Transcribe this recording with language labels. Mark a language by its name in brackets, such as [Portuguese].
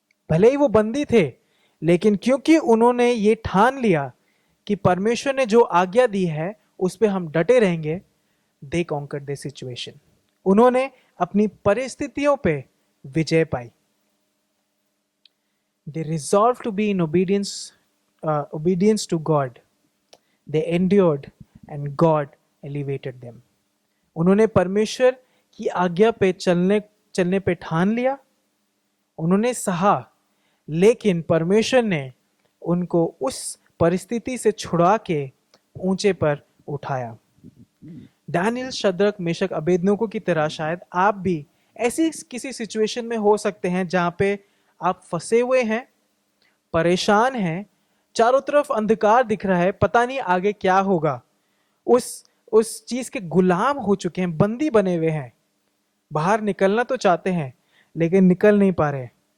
[Hindi] भले ही वो बंदी थे, लेकिन क्योंकि उन्होंने ये ठान लिया कि परमेश्वर ने जो आज्ञा दी है उस पे हम डटे रहेंगे, [English] They conquered the situation. [Hindi] उन्होंने अपनी परिस्थितियों पे विजय पाई। [English] They resolved to be in obedience to God. They endured and God elevated them. [Hindi] उन्होंने परमेश्वर की आज्ञा पे चलने पे ठान लिया, उन्होंने सहा, लेकिन परमेश्वर ने उनको उस परिस्थिति से छुड़ा के ऊंचे पर उठाया। डैनियल, शद्रक, मेशक, अबेदनगो की तरह शायद आप भी ऐसी किसी सिचुएशन में हो सकते हैं जहां पे आप फंसे हुए हैं, परेशान हैं, चारों तरफ अंधकार दिख रहा है, पता नहीं आगे क्या होगा, उस चीज के गुलाम हो चुके हैं, बंदी बने हुए हैं, बाहर निकलना तो चाहते हैं लेकिन निकल नहीं पा रहे।